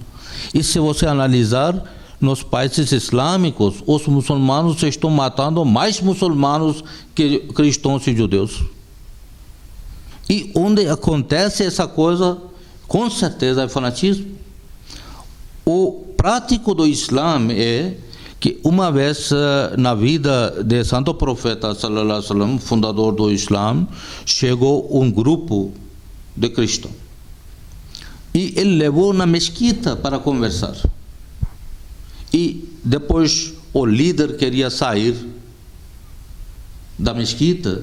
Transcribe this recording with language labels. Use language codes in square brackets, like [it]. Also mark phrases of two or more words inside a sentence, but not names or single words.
[pt] E se você analisar, nos países islâmicos, os muçulmanos estão matando mais muçulmanos que cristãos e judeus. E onde acontece essa coisa, com certeza é fanatismo. O prático do Islã é que uma vez na vida de Santo Profeta [ar] صلى الله عليه وسلم, [pt] fundador do Islã, chegou um grupo de cristãos e ele levou na mesquita para conversar. E depois o líder queria sair da mesquita.